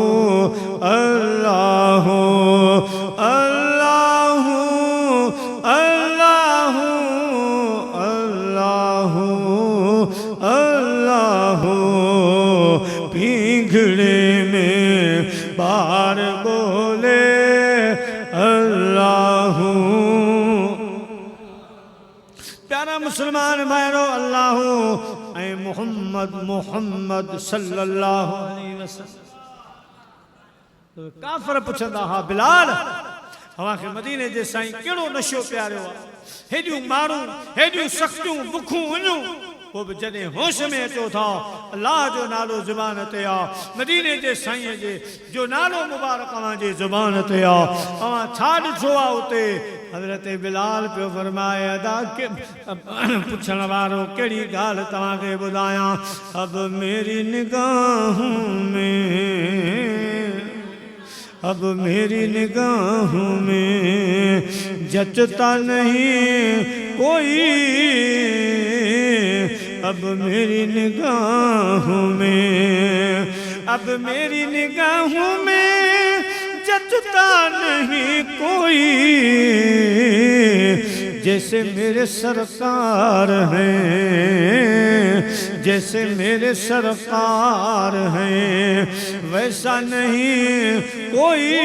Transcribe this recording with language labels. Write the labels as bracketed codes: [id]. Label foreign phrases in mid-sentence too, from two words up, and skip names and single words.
[ar] الله الله الله الله الله [sd] पींघड़े में बार बोले अल्लाहु प्यारा मुसलमान भाइरो अल्लाहु ऐं मोहम्मद मोहम्मद [ar] صلى الله عليه وسلم [sd] काफ़िर पुछंदा हा बिलाल हवा खे मदीने जे साईं कहिड़ो नशो प्यारियो आहे हेॾियूं मारूं हेॾियूं सख़्तियूं बुखूं वञूं वो भी जॾहिं होश में अचो था अल्लाह जो नालो ज़ुबान ते आ मदीने जे साईं जे जो नालो मुबारक अवां जे ज़ुबान ते आ अवां छा ॾिठो आहे उते हज़रत बिलाल पियो फरमाए अदा के पुछण वारो कहिड़ी ॻाल्हि तव्हांखे ॿुधायां [ur] اب میری نگاہوں میں اب میری نگاہوں میں جچتا نہیں کوئی اب میری نگاہوں میں اب میری نگاہوں میں جچتا نہیں کوئی جیسے میرے سرکار ہیں جیسے میرے سرکار ہیں ویسا نہیں کوئی